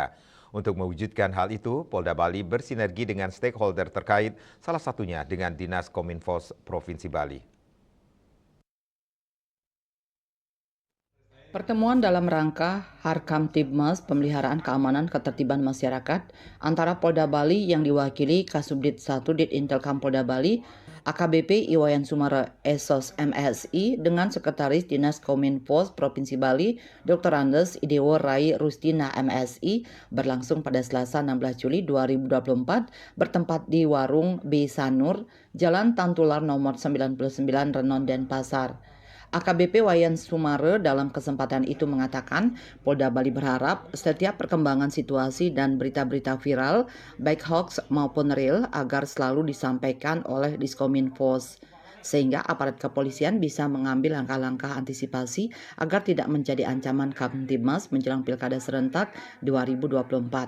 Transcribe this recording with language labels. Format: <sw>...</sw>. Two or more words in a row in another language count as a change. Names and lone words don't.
<id>Untuk mewujudkan hal itu, Polda Bali bersinergi dengan stakeholder terkait, salah satunya dengan Dinas Kominfos Provinsi Bali. Pertemuan dalam rangka Harkamtibmas Pemeliharaan Keamanan Ketertiban Masyarakat antara Polda Bali yang diwakili Kasubdit 1 Ditintelkam Polda Bali, AKBP Iwayan Sumara Esos MSI dengan Sekretaris Dinas Kominfo Provinsi Bali, Dr. Andes Idewo Rai Rustina MSI berlangsung pada Selasa 16 Juli 2024 bertempat di Warung B. Sanur, Jalan Tantular nomor 99 Renon Denpasar. AKBP Wayan Sumare dalam kesempatan itu mengatakan Polda Bali berharap setiap perkembangan situasi dan berita-berita viral, baik hoax maupun real, agar selalu disampaikan oleh Diskominfos, sehingga aparat kepolisian bisa mengambil langkah-langkah antisipasi agar tidak menjadi ancaman Kamtibmas menjelang Pilkada serentak 2024.</id>